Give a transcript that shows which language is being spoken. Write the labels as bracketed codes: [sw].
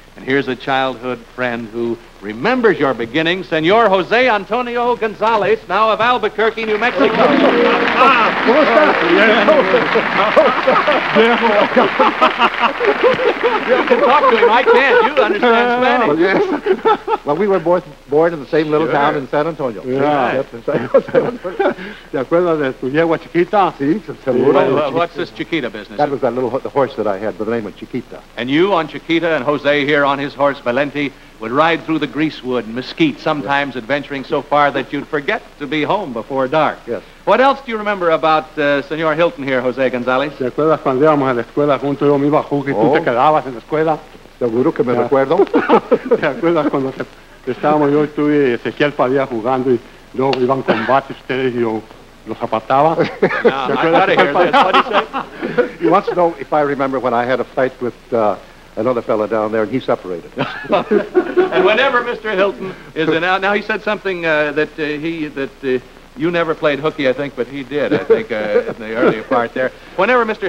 [en] And here's a childhood friend who remembers your beginning, Senor Jose Antonio Gonzalez, now of Albuquerque, New Mexico. You can talk to him. I can't. You understand Spanish. Well, yes. Well, we were both born in the same little town in San Antonio. Yeah. [es] ¿Te acuerdas de tu yegua chiquita? Sí, seguro. [en] What's this Chiquita business? That was that little the horse that I had by the name of Chiquita. And you on Chiquita and Jose here on his horse Valente would ride through the greasewood and mesquite, sometimes adventuring so far that you'd forget to be home before dark. Yes. What else do you remember about Senor Hilton here, Jose Gonzalez? [es] ¿Te acuerdas cuando íbamos a la escuela juntos? Yo me iba a jugar y tú te quedabas en la escuela. Seguro que me recuerdo. ¿Te acuerdas cuando estábamos yo y tú y Ezequiel Padilla jugando y luego iban combate ustedes y yo Lo zapataba. [en] Now, I got to hear this. What did he say? He wants to know if I remember when I had a fight with another fella down there, and he separated. And whenever Mr. Hilton is in, now he said something that you never played hooky, I think, but he did, I think, in the earlier part there. Whenever Mr.